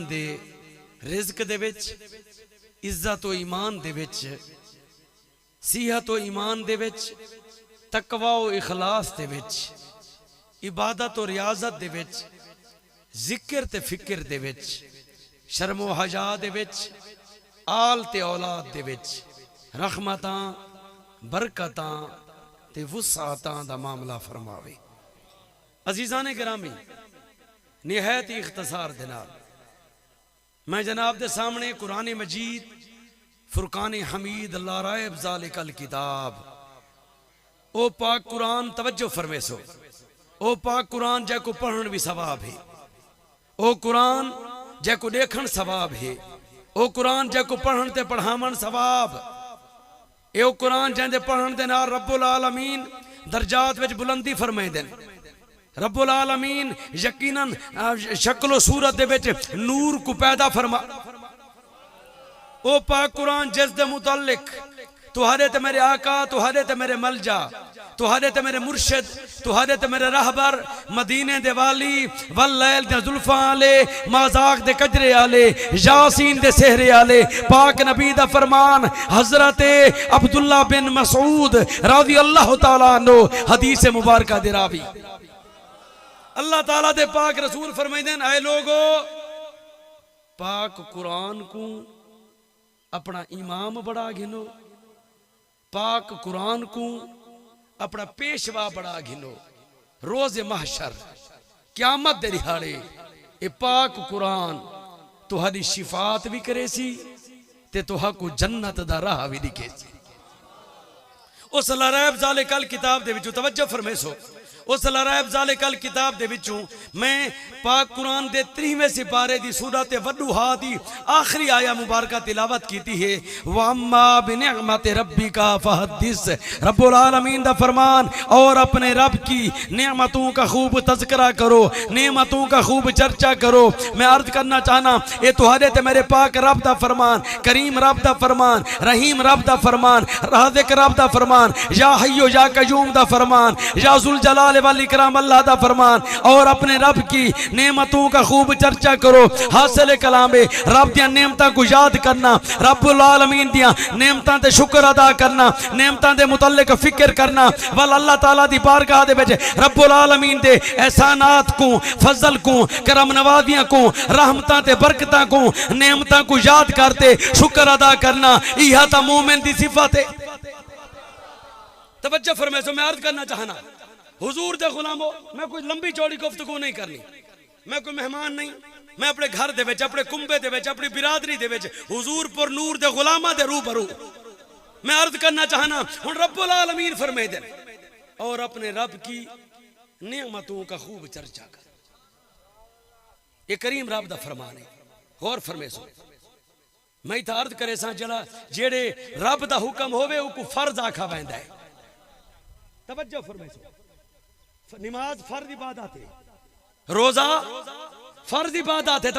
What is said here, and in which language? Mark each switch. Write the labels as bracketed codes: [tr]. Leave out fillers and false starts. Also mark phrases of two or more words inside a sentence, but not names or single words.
[pa] دے رزق دے وچ عزت و ایمان دے وچ صحت و ایمان دے وچ تقویٰ و اخلاص دے وچ عبادت و ریاضت دے وچ ذکر تے فکر دے وچ شرم و حیا دے وچ آل تے اولاد دے وچ رحمتاں برکتاں تے وسعتاں دا معاملہ فرماوے. عزیزانِ گرامی نہایت ہی اختصار دے نال میں جناب دے سامنے قرآن مجید فرقان حمید [ar] لا ريب ذلك الكتاب [pa] او پاک قرآن توجہ فرمیسو. او پاک قرآن جیکو پڑھن بھی ثواب ہے، او قرآن جیکو دیکھن ثواب ہے، او قرآن جیکو پڑھن تے پڑھاون ثواب. اے قرآن جیندے پڑھن دے نال رب العالمین درجات وچ بلندی فرمائی دین. رب العالمین یقیناً شکل صورت دے وچ نور کو پیدا فرما. او پاک قرآن جس دے متعلق تہاڈے تے میرے آقا تہاڈے تے میرے ملجا تہاڈے تے میرے مرشد تہاڈے تے میرے رہبر مدینے دے والی واللیل دے زلفاں آلے مازاغ دے کجرے آلے یاسین دے سہرے آلے پاک نبی دا فرمان حضرت عبداللہ بن مسعود [ar] رضي الله تعالى عنه [pa] حدیث مبارکہ دے راوی اللہ تعالیٰ دے پاک رسول فرمائندے اے لوگو پاک قرآن کو اپنا امام بڑا گنو، پاک قرآن کو اپنا پیشوا بڑا گنو. روزِ محشر قیامت دے دیہاڑے اے پاک قرآن تہاڈی شفاعت بھی کرے سی تے تہاکوں جنت دا راہ بھی دکھے سی. اس [ar] لا ريب ذلك الكتاب [pa] دے وچوں توجہ فرمیسو. اس [ar] لا ريب ذلك الكتاب [pa] دے وچوں میں پاک قرآن دے 30ویں سپارے دی سورت والضحیٰ دی آخری آیت مبارکہ تلاوت کیتی ہے. [ar] وأما بنعمة ربك فحدث [pa] رب العالمین دا فرمان [ur] اور اپنے رب کی نعمتوں کا خوب تذکرہ کرو، نعمتوں کا خوب چرچا کرو. [pa] میں عرض کرنا چاہناں اے تہاڈے تے میرے پاک رب دا فرمان، کریم رب دا فرمان، رحیم رب دا فرمان، رازق رب دا فرمان, [ar] يا حي يا قيوم [pa] دا فرمان, [ar] يا ذا الجلال والإكرام [pa] اللہ دا فرمان. [ur] اور اپنے رب کی نعمتوں کا خوب چرچا کرو. [pa] حاصل کلام رب دیاں نعمتاں کو یاد کرنا, رب العالمین دیاں نعمتاں تے شکر ادا کرنا، نعمتاں دے متعلق فکر کرنا. وَل اللہ تعالیٰ دی بارگاہ دے وچ رب العالمین دے احسانات کو فضل کو کرم نوازیاں کو رحمتاں تے برکتاں کو نعمتاں کو یاد کردے شکر ادا کرنا. ایہا تاں مومن دی صفت ہے۔ توجہ فرمائیو. میں عرض کرنا چاہناں حضور دے غلامو میں کوئی لمبی چوڑی گفتگو نہیں کرنی، میں کوئی مہمان نہیں، میں اپنے گھر دے وچ اپنے کنبے دے وچ اپنی برادری دے وچ حضور پر نور دے غلاماں دے روبرو میں عرض کرنا چاہناں ہن رب العالمین فرمائی دے [ur] اور اپنے رب کی نعمتوں کا خوب چرچا کر. [pa] اے کریم رب دا فرمان ہے۔ غور فرمیسو. میں ایتھے عرض کرے سا جڑا جیڑے رب دا حکم ہووے اوکو فرض آکھا ویندا ہے. توجہ فرمیسو. نماز فرض عبادت ہے، روزہ فرض عبادت ہے.